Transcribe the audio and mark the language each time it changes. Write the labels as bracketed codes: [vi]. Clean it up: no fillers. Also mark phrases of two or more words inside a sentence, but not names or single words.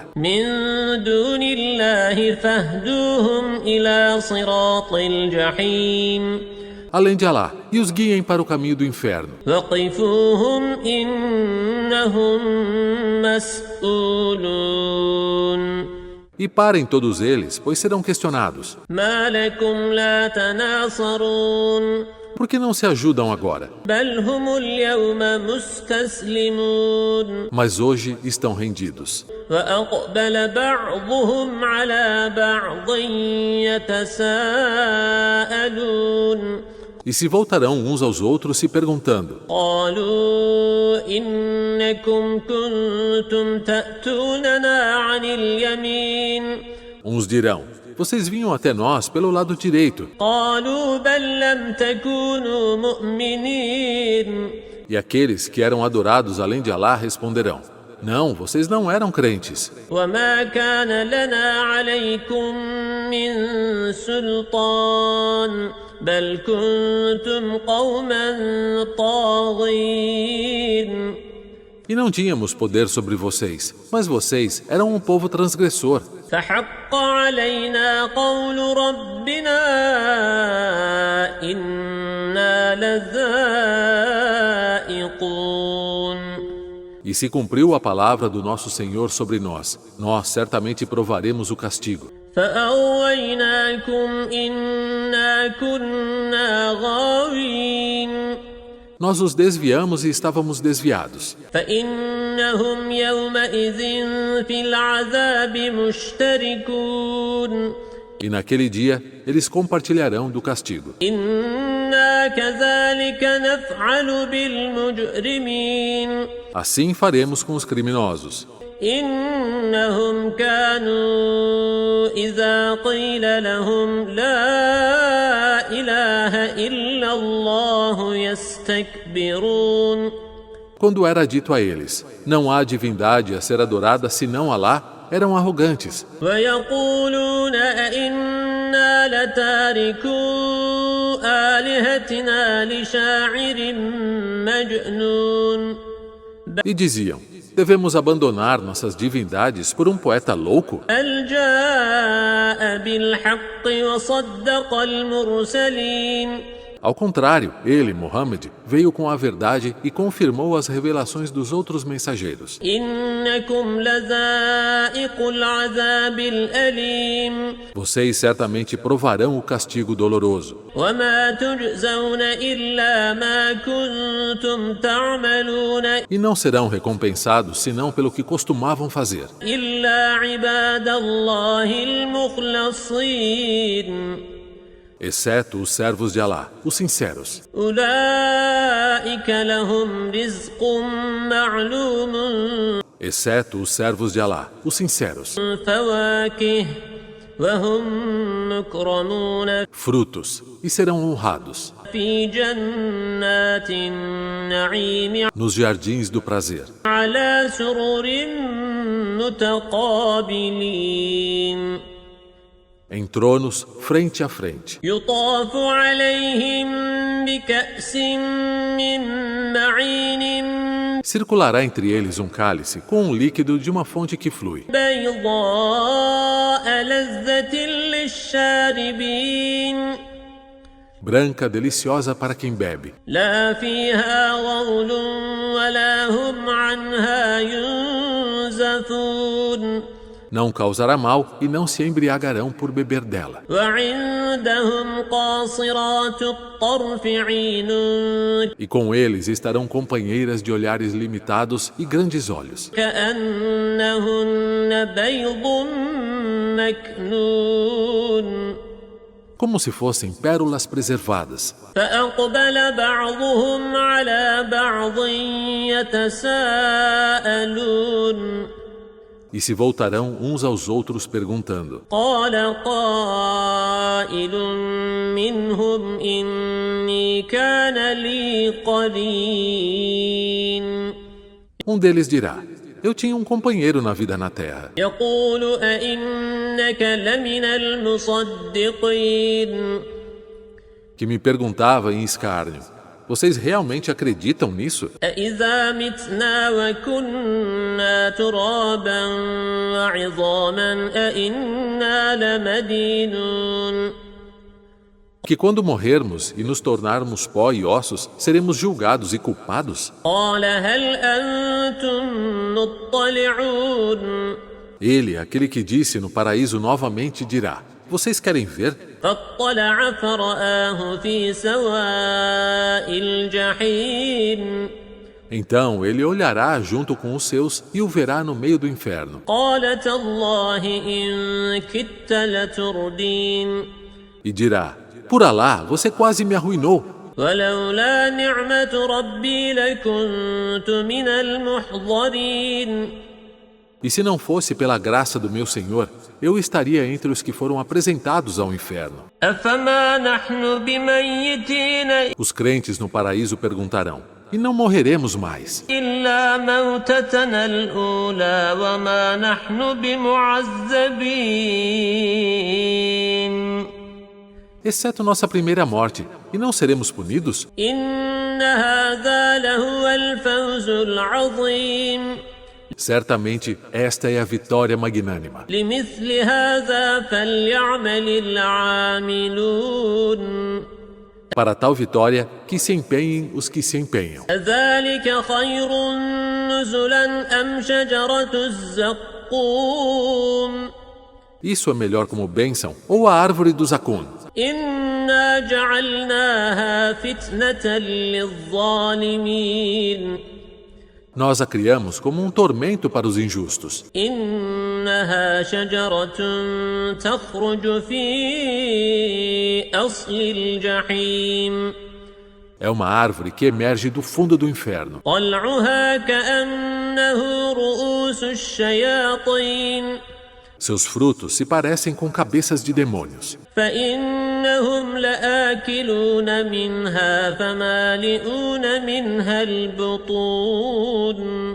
[ar] من دون الله فاهدوهم إلى صراط الجحيم [pt] Além de Alá, e os guiem para o caminho do inferno. [ar] وقفوهم إنهم مسؤولون [pt] E parem todos eles, pois serão questionados. [ar] ما لكم لا تناصرون [pt] Por que não se ajudam agora? [ar] بل هم اليوم مستسلمون [pt] Mas hoje estão rendidos. [ar] وأقبل بعضهم على بعض يتساءلون [pt] E se voltarão uns aos outros se perguntando: [ar] قالوا إنكم كنتم تأتوننا عن اليمين [pt] Uns dirão, vocês vinham até nós pelo lado direito. [ar] قالوا بل لم تكونوا مؤمنين [pt] E aqueles que eram adorados além de Alá responderão: Não, vocês não eram crentes. [ar] وما كان لنا عليكم من سلطان بل كنتم قوما طاغين. [pt] E não tínhamos poder sobre vocês, mas vocês eram um povo transgressor. [ar] فحق علينا قول ربنا إنا لذائقون. [pt] E se cumpriu a palavra do nosso Senhor sobre nós, nós certamente provaremos o castigo. [ar] فأغويناكم إنا كنا غاوين. [pt] Nós os desviamos e estávamos desviados. [ar] فإنهم يومئذ في العذاب مشتركون. [pt] E naquele dia, eles compartilharão do castigo. [ar] إنا كذلك نفعل بالمجرمين. [pt] Assim faremos com os criminosos. [ar] إنهم كانوا إذا قيل لهم لا إله إلا الله يستكبرون. [pt] Quando era dito a eles, não há divindade a ser adorada senão Alá, eram arrogantes. [ar] ويقولون أئنا لتاركو آلهتنا لشاعر مجنون. [pt] E diziam, devemos abandonar nossas divindades por um poeta louco? [ar] بل جاء بالحق وصدق المرسلين. [pt] Ao contrário, ele, Muhammad, veio com a verdade e confirmou as revelações dos outros mensageiros. [ar] إنكم لذائقو العذاب الأليم. [pt] Vocês certamente provarão o castigo doloroso. [ar] وما تجزون إلا ما كنتم تعملون [pt] E não serão recompensados senão pelo que costumavam fazer. [ar] إلا عباد الله المخلصين. [pt] Exceto os servos de Alá, os sinceros. [ar] أولئك لهم رزق معلوم. [pt] Exceto os servos de Alá, os sinceros. [ar] فواكه وهم مكرمون [pt] Frutos, e serão honrados. [ar] في جنات النعيم [pt] Nos jardins do prazer. [ar] على سرر متقابلين. [pt] Em tronos, frente a frente. [ar] يطاف عليهم بكأس من معين [pt] Circulará entre eles um cálice com um líquido de uma fonte que flui. [ar] بيضاء لذة للشاربين. [pt] Branca, deliciosa para quem bebe. [ar] لا فيها غول ولا هم عنها ينزفون. [pt] Não causará mal e não se embriagarão por beber dela. [ar] وعندهم قاصرات الطرف عين. [pt] E com eles estarão companheiras de olhares limitados e grandes olhos. [ar] كأنهن بيض مكنون. [pt] Como se fossem pérolas preservadas. [ar] فأقبل بعضهم على بعض يتساءلون. [pt] E se voltarão uns aos outros perguntando. [ar] قال قائل منهم إني كان لي قرين. [pt] Deles dirá, eu tinha um companheiro na vida na terra. [ar] يقول أئنك لمن المصدقين. [pt] Que me perguntava em escárnio, vocês realmente acreditam nisso? [ar] أإذا متنا وكنا ترابا وعظاما أإنا لمدينون. [pt] Que quando morrermos e nos tornarmos pó e ossos, seremos julgados e culpados? [ar] قال هل أنتم مطلعون. [pt] Ele, aquele que disse no paraíso novamente, dirá, vocês querem ver? [ar] فاطلع فرآه في سواء الجحيم. [pt] Então ele olhará junto com os seus e o verá no meio do inferno. [ar] قال تالله إن كدت لتردين. [pt] E dirá, por Alá, você quase me arruinou. [ar] ولولا نعمة ربي لكنت من المحضرين. [pt] E se não fosse pela graça do meu Senhor, eu estaria entre os que foram apresentados ao inferno. [ar] أفما نحن بميتين. [pt] Os crentes no paraíso perguntarão, e não morreremos mais. [ar] إلا موتتنا الأولى وما نحن بمعذبين [pt] Exceto nossa primeira morte, e não seremos punidos? [ar] إن هذا لهو الفوز العظيم [pt] Certamente, esta é a vitória magnânima. [ar] لمثل هذا فليعمل العاملون [pt] Para tal vitória, que se empenhem os que se empenham. [ar] أذلك خير نزلا أم شجرة الزقوم [pt] Isso é melhor como bênção ou a árvore do zacum? [ar] إنا جعلناها فتنة للظالمين [pt] Nós a criamos como um tormento para os injustos. [ar] إنها شجرة تخرج في أصل الجحيم [pt] É uma árvore que emerge do fundo do inferno. [ar] طلعها كأنه رؤوس الشياطين [pt] Seus frutos se parecem com cabeças de demônios. [ar] فإنهم لآكلون منها فمالئون منها البطون